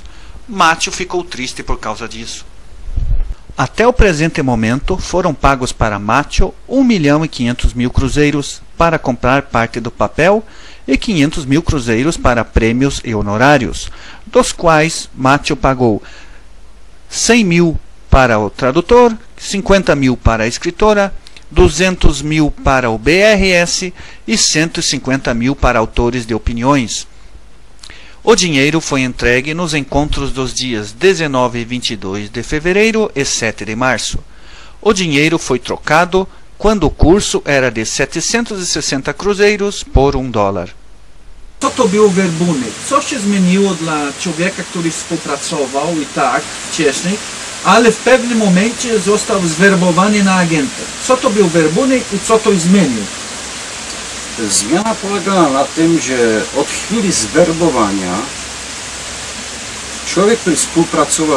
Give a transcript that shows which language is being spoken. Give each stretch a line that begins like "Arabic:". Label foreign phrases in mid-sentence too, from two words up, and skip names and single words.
Portuguese: Macho ficou triste por causa disso. Até o presente momento, foram pagos para Macho 1.500.000 cruzeiros para comprar parte do papel e 500.000 cruzeiros para prêmios e honorários, dos quais Macho pagou 100.000 para o tradutor, 50.000 para a escritora, 200.000 para o BRS e 150.000 para autores de opiniões. O dinheiro foi entregue nos encontros dos dias 19 e 22 de fevereiro e 7 de março. O dinheiro foi trocado quando o curso era de 760 cruzeiros por $1.
Polish: Co to był werbunek? Co się zmieniło dla człowieka, który współpracował i tak wcześniej, ale w pewnym momencie został zwerbowany na agenta? Co to był werbunek i co to zmienił? Zmiana polegała na tym, że od chwili zwerbowania człowiek, który współpracował